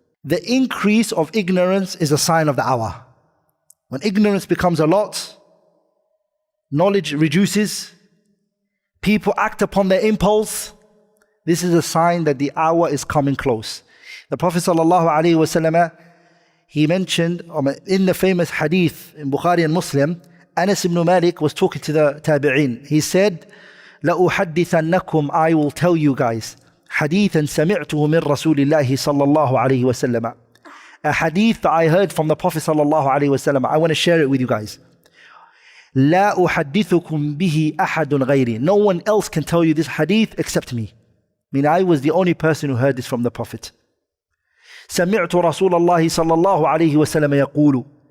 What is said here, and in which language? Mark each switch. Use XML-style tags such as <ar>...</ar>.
<en>The increase of ignorance is a sign of the hour. When ignorance becomes a lot, knowledge reduces, people act upon their impulse, this is a sign that the hour is coming close. The Prophet ﷺ, he mentioned in the famous hadith in Bukhari and Muslim, Anas ibn Malik was talking to the tabi'in. He said,</en> <ar>لَأُحَدِّثَنَّكُمْ,</ar> <en>I will tell you guys,</en> <ar>حَدِيثًا سَمِعْتُهُ مِنْ رَسُولِ اللَّهِ صَلَّى اللَّهُ عَلَيْهِ وَسَلَّمَ.</ar> <en>A hadith that I heard from the Prophet sallallahu alaihi wasallam. I want to share it with you guys.</en> <ar>لَا أُحَدِّثُكُمْ بِهِ أَحَدٌ غَيْرِي.</ar> <en>No one else can tell you this hadith except me. I mean, I was the only person who heard this from the Prophet.</en> <ar>سَمِعْتُ رَسُولَ اللَّهِ صَلَّى اللَّهُ عَلَيْهِ وَسَلَّمَ يَقُولُ.</ar>